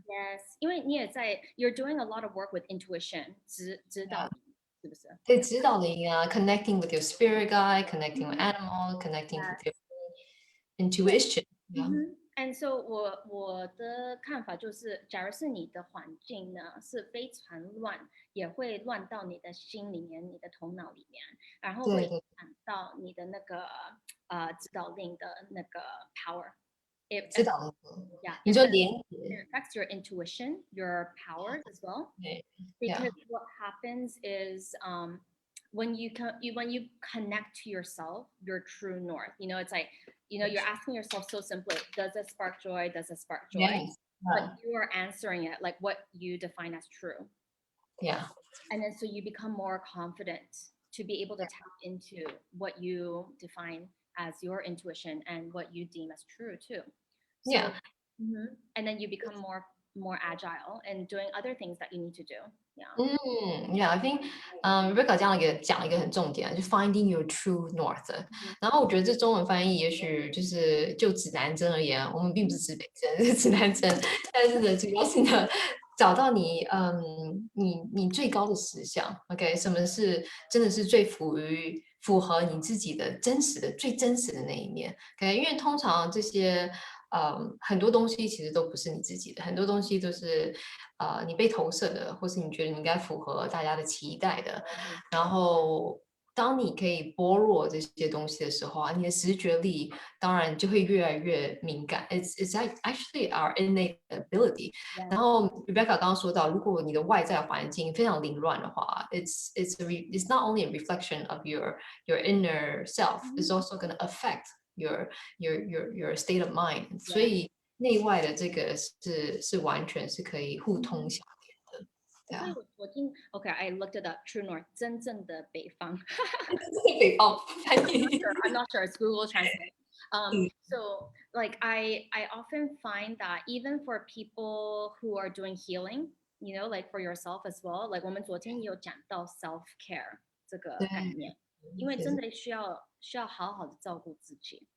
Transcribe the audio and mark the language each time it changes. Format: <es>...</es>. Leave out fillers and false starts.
<en>Yes，</en> <zh>因为你也在，</zh> <en>you're doing a lot of work with intuition，</en> <zh>指导灵，是不是？对，指导灵啊，</zh> <en>connecting with your spirit guide, connecting with animal, connecting with Yes. your intuition. Yeah.</en> <zh>And so 我的看法就是，假如是你的环境呢是非常乱，也会乱到你的心里面、你的头脑里面，然后会影响到你的那个指导令的那个 power。指导灵，</zh> <en>Yeah,</en> <zh>你说连</zh> <en>it affects your intuition, your powers as well.</en> <zh>对</zh> <en>Because what happens is when you connect to yourself, your true north, it's like, you're asking yourself so simply, does it spark joy? Does it spark joy? Yes. But you are answering it like what you define as true. Yeah. And then so you become more confident to be able to tap into what you define as your intuition and what you deem as true too. So, Yeah. And then you become more agile and doing other things that you need to do. Yeah, I think, Rebecca</en> <zh>讲了一个很重点，就</zh> <en>finding your true north。</en> <zh>然后我觉得这中文翻译也许就指南针而言，我们并不是指北针，是指南针。但是呢，主要是呢，找到你最高的实相。 OK， 什么是真的是最符合你自己的最真实的那一面。 OK， 因为通常这些很多东西其实都不是你自己的，很多东西都是你被投射的，或是你觉得你应该符合大家的期待的。然后当你可以剥落这些东西的时候啊，你的直觉力当然就会越来越敏感。</zh> <en>It's actually our innate ability。</en> <zh>然后</zh> <en>Rebecca</en> <zh>刚刚说到，如果你的外在环境非常凌乱的话，</zh> <en>it's not only a reflection of your inner self, it's also going to affect your state of mind。</en> <zh>所以内外的这个是完全是可以互通相连的。所以我听</zh> <en>I looked it up.</en> <zh>True North 真正的北方。北方翻译</zh> <en>I'm not sure. It's Google Translate. So like I often find that even for people who are doing healing, like for yourself as well, like</en> <zh>我们昨天有讲到</zh> <en>self care</en> <zh>这个概念，因为真的需要好好的照顾自己。</zh>